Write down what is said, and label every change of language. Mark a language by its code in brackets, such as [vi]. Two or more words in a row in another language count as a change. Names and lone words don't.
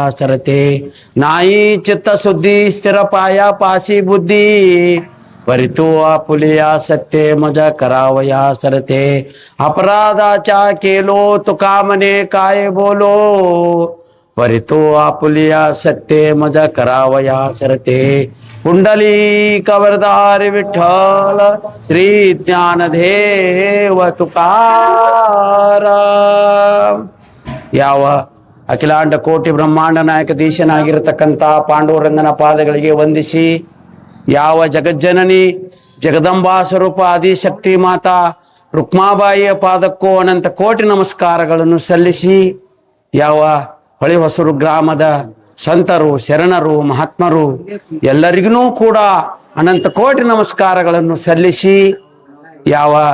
[mr] सरते नाही चित्त शुद्धी स्थिर पाया पाशी बुद्धी परितो आपुलिया सत्ते मजा करावया सरते अपराधाचा केलो तुका मने काय बोलो परितो आपुलिया सत्ते मजा करावया सरते कुंडलीक वरदारी विठ्ठल श्री ज्ञानदेव तुकाराम। [kn] ಯಾವ ಅಖಿಲಾಂಡ ಕೋಟಿ ಬ್ರಹ್ಮಾಂಡ ನಾಯಕ ದೇಶನಾಗಿರತಕ್ಕಂಥ ಪಾಂಡುರಂಗನ ಪಾದಗಳಿಗೆ ವಂದಿಸಿ, ಯಾವ ಜಗಜ್ಜನನಿ ಜಗದಂಬಾ ಸ್ವರೂಪ ಆದಿಶಕ್ತಿ ಮಾತಾ ರುಕ್ಮಾಬಾಯಿಯ ಪಾದಕ್ಕೂ ಅನಂತ ಕೋಟಿ ನಮಸ್ಕಾರಗಳನ್ನು ಸಲ್ಲಿಸಿ, ಯಾವ ಹೊಳೆಹೊಸೂರು ಗ್ರಾಮದ ಸಂತರು ಶರಣರು ಮಹಾತ್ಮರು ಎಲ್ಲರಿಗೂ ಕೂಡ ಅನಂತ ಕೋಟಿ ನಮಸ್ಕಾರಗಳನ್ನು ಸಲ್ಲಿಸಿ, ಯಾವ